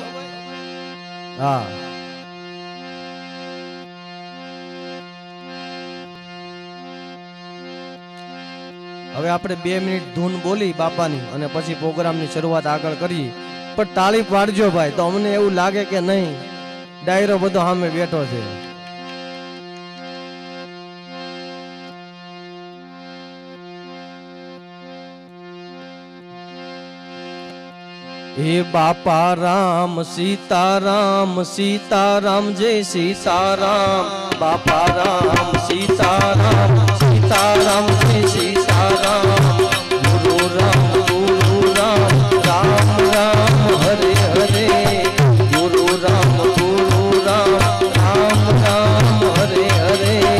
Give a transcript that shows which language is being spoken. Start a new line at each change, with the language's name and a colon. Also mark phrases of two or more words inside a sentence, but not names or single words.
Gujarati: હા, હવે આપણે 2 મિનિટ ધૂન બોલી બાપાની અને પછી પ્રોગ્રામની શરૂઆત આગળ કરી। પણ તાળી પાડજો ભાઈ, તો અમને એવું લાગે કે નહીં ડાયરો બધો સામે બેઠો છે।
Hindi: हे बापा राम सीताराम, सीताराम जय सीताराम, बापा राम सीताराम, सीताराम जय सीताराम, गुरु राम राम राम हरे हरे, गुरु राम राम राम हरे हरे।